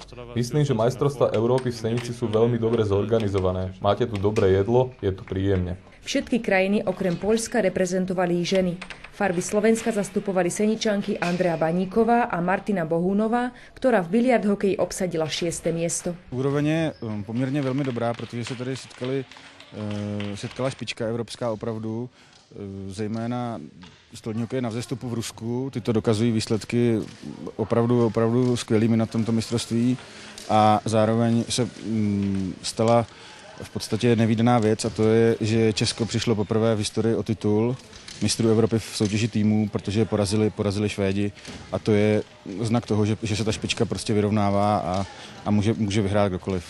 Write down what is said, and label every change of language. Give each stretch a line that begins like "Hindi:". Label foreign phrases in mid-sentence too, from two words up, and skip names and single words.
Slovak: Myslím, že majstrovstvá Európy v Senici sú veľmi dobre zorganizované. Máte tu dobré jedlo, je tu príjemne. Všetky krajiny okrem Poľska reprezentovali ženy. Farby Slovenska zastupovali Seničanky Andrea Baníková a Martina Bohunová, ktorá v biliard hokeji obsadila 6. miesto.
Czech: Úroveň je poměrně velmi dobrá, protože se tady setkala špička evropská opravdu, zejména stolní hokej na vzestupu v Rusku. Tyto dokazují výsledky opravdu skvělými na tomto mistrovství a zároveň se stala v podstatě nevídaná věc, a to je, že Česko přišlo poprvé v historii o titul mistrů Evropy v soutěži týmů, protože porazili Švédi, a to je znak toho, že se ta špička prostě vyrovnává a může vyhrát kdokoliv.